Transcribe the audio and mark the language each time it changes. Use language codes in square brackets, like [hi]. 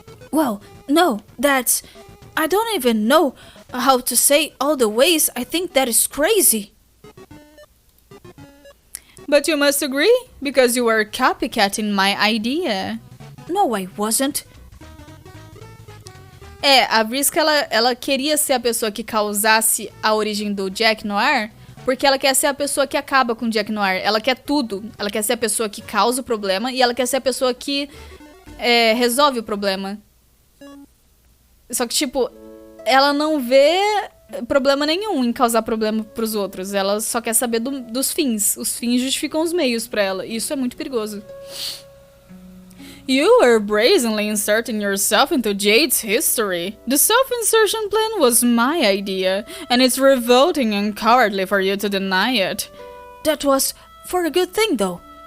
[en] Well, no, that's... I don't even know how to say all the ways I think that is crazy. But you must agree, because you were copycatting my idea. No, I wasn't. [pt] A Vriska, ela queria ser a pessoa que causasse a origem do Jack Noir, porque ela quer ser a pessoa que acaba com o Jack Noir. Ela quer tudo. Ela quer ser a pessoa que causa o problema e ela quer ser a pessoa que resolve o problema. Só que, tipo, ela não vê problema nenhum em causar problema pros outros. Ela só quer saber dos fins. Os fins justificam os meios pra ela. E isso é muito perigoso. [en] You were brazenly inserting yourself into Jade's history. The self-insertion plan was my idea, and it's revolting and cowardly for you to deny it. That was for a good thing, though.